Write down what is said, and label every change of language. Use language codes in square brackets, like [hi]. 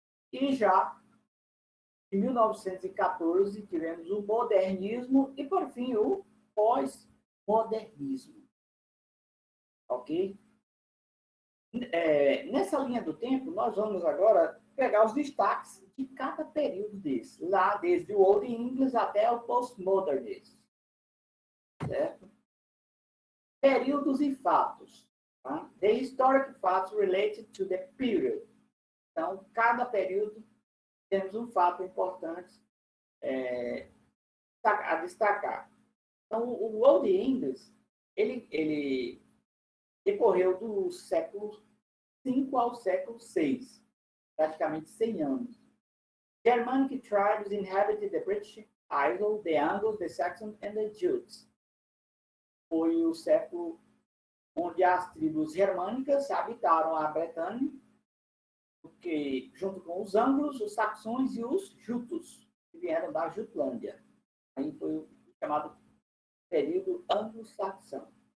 [pt] E já em 1914 tivemos o modernismo e, por fim, o pós-modernismo. Ok? Nessa linha do tempo, nós vamos agora pegar os destaques de cada período desse, lá desde o Old English até o Postmodernismo. Certo? Períodos e fatos. Tá? [en] The historic facts related to the period. [pt] Então, cada período temos um fato importante a destacar. Então, o Old English, ele decorreu do século V ao século VI, praticamente 100 anos. [en] Germanic tribes inhabited the British Isles, the Angles, the Saxons and the Jutes. [pt] Foi o século onde as tribos germânicas habitaram a Bretanha, porque, junto com os anglos, os saxões e os jutos, que vieram da Jutlândia. Aí foi o chamado período anglo-saxão.